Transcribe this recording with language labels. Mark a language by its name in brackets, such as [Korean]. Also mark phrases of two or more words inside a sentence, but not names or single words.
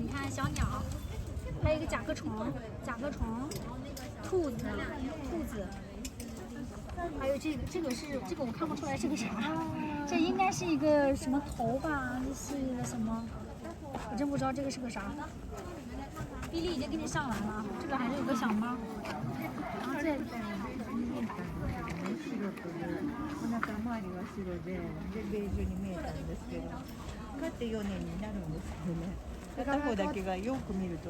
[Chinese] 小鸟，还有一个甲壳虫，兔子，还有这个我看不出来是个啥，这应该是一个什么头吧？这是一个什么？我真不知道这个是个啥。比利已经给你上来了，这个还是有个小猫。然后这。 [Japanese] お腹周りは白で、ベージュに見えたんですけど、こうやって4年になるんですけどね。片方だけがよく見ると、